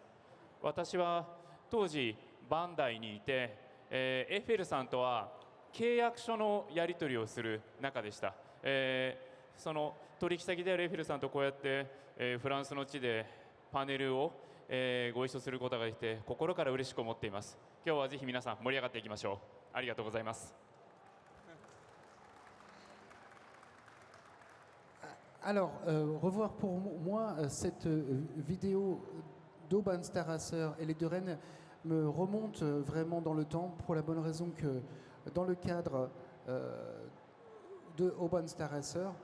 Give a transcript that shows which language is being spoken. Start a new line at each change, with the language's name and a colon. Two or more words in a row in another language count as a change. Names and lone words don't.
Japanese: 私は当時バンダイにいて、エッフェルさんとは契約書のやり取りをする中でした。その取引先であるエッフェルさんとこうやって、フランスの地でパネルを、ご一緒することができて心から嬉しく思っています。今日はぜひ皆さん盛り上がっていきましょう。ありがとうございます。
French: Alors, revoir pour moi cette vidéo d'Auban Starasser et les deux reines me remonte vraiment dans le temps pour la bonne raison que dans le cadre de Auban Starasser,